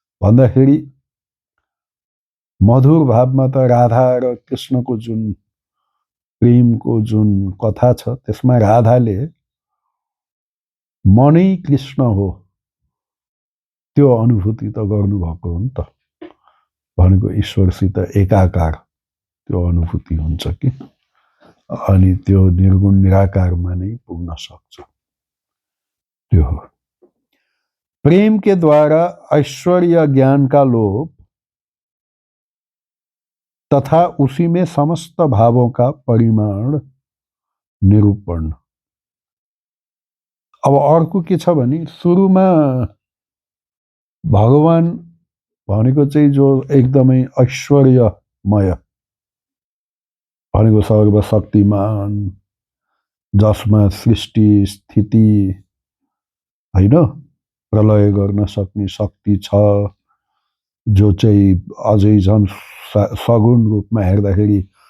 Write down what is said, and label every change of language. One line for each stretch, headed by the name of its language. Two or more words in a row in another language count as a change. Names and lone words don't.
Nepali: भन्दाखेरि मधुर भावमा त राधा र कृष्णको जुन प्रेमको जुन कथा छ त्यसमा राधाले मनै कृष्ण हो त्यो अनुभूति त गर्नुभएको हो नि त। भनेको ईश्वरसित एकाकार त्यो अनुभूति हुन्छ कि, अनि त्यो निर्गुण निराकारमा नै पुग्न सक्छ।
Hindi: त्यो हो प्रेम के द्वारा ऐश्वर्य ज्ञान का लोभ तथा उसी में समस्त भावों का परिमाण निरूपण।
Nepali: अब अर्को के छ भने सुरुमा भगवान भनेको चाहिँ जो एकदमै ऐश्वर्यमय भनेको सर्वशक्तिमान, जसमा सृष्टि स्थिति हैन प्रलय गर्न सक्ने शक्ति छ, जो चाहिँ अझै झन् सगुण रूपमा हेर्दाखेरि